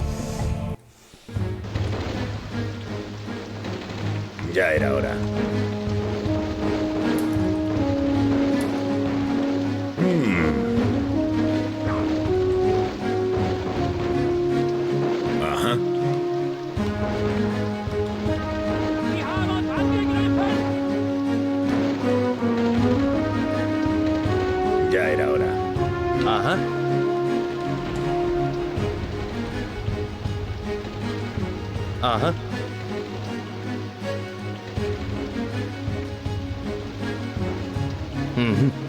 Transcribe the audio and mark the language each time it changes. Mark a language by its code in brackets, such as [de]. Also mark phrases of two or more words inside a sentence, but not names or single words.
[es] Ya era hora. Ajá. [de] Die haben uns angegriffen! [es] Ya era hora. Ajá. Ajá. Ujú.